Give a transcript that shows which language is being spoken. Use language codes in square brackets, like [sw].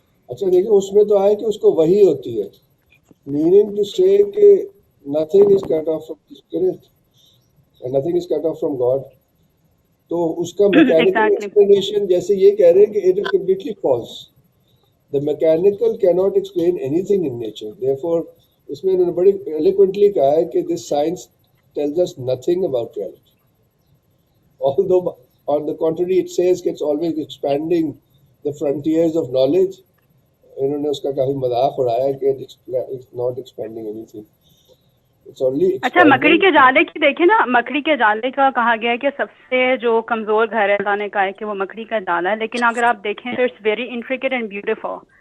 [ur] اچھا دیکھیں اس میں تو آئے کہ اس کو وحی ہوتی ہے، میننگ ٹو سے کہ [en] nothing is cut off from the spirit and nothing is cut off from God. [ur] تو اس کا میکینیکل ایکسپلینیشن جیسے یہ کہہ رہے ہیں کہ [en] it is completely false. The mechanical cannot explain anything in nature. Therefore [ur] اس میں انہوں نے بڑی eloquently کہا ہے کہ [en] this science tells us nothing about reality. Although on the contrary it says کہ it's always expanding the frontiers of knowledge. [ur] انہوں نے اس کا کافی مذاق اڑایا کہ [en] it's not expanding anything. It's only expanding. [ur] اچھا مکڑی کے جالے کی دیکھیں نا، مکڑی کے جالے کا کہا گیا ہے کہ سب سے جو کمزور گھر ہے اللہ نے کہا ہے کہ وہ مکڑی کا جالا ہے، لیکن اگر آپ دیکھیں تو [en] It's very intricate and beautiful.